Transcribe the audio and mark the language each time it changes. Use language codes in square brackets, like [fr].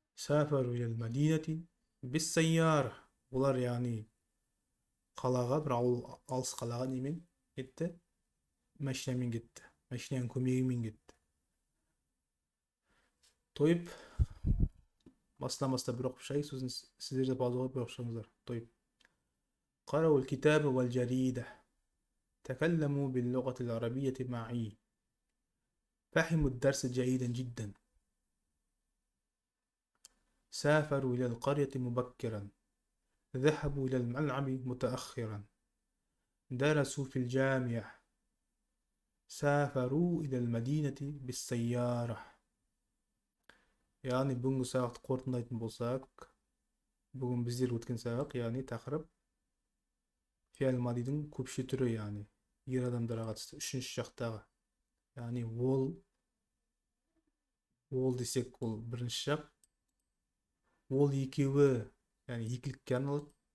[ar] سافروا إلى المدينة بالسيارة. [kk] Олар яғни қалаға, бір ауыл, алыс қалаға немен кетті? Машинамен кетті. Машинаның көмегімен кетті. Тойып, басынан бастап бір оқып шығайық, сосын сіздер де пауза қойып бір оқып шығыңыздар. [ar] Тойып. قرأوا الكتاب والجريدة. تكلموا باللغة العربية معي. فهموا الدرس جيدا جدا. سافروا إلى القرية مبكرا. ذهبوا إلى الملعب متأخرا. درسوا في الجامعة. سافروا إلى المدينة بالسيارة. [kk] яғни бүгінгі сабақты қорытындылайтын болсақ, бүгін біздер өткен сабақ, яғни тақырып фиал мадидің көпше түрі, яғни ер адамдарға қатысты үшінші жақтағы. Яғни ол десек, ол бірінші жақ, ол екеуі, яғни екілікке арналады.